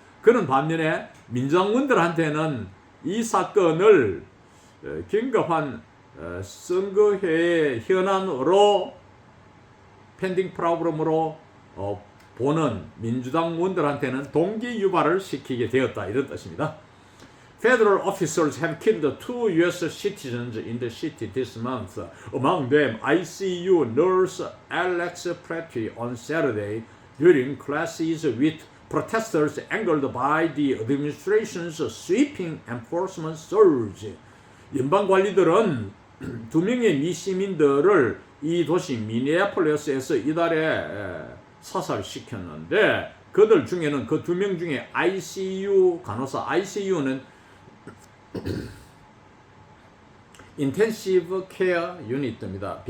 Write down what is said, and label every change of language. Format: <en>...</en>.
<ko>그런 반면에 민주당원들한테는 이 사건을 긴급한 선거회의 현안으로 펜딩 프로그램으로 보는 민주당원들한테는 동기 유발을 시키게 되었다, 이런 뜻입니다.</ko> <en>Federal officers have killed 2 U.S. citizens in the city this month. Among them, ICU nurse Alex Pretty on Saturday during classes with protesters angered by the administration's sweeping enforcement surge.</en> <ko>연방 관리들은 2명의 미시민들을 이 도시 미네아폴리스에서 이달에 사살시켰는데, 그들 중에는 그 2명 중에 ICU 간호사, ICU는 인텐시브 케어 유닛입니다.</ko>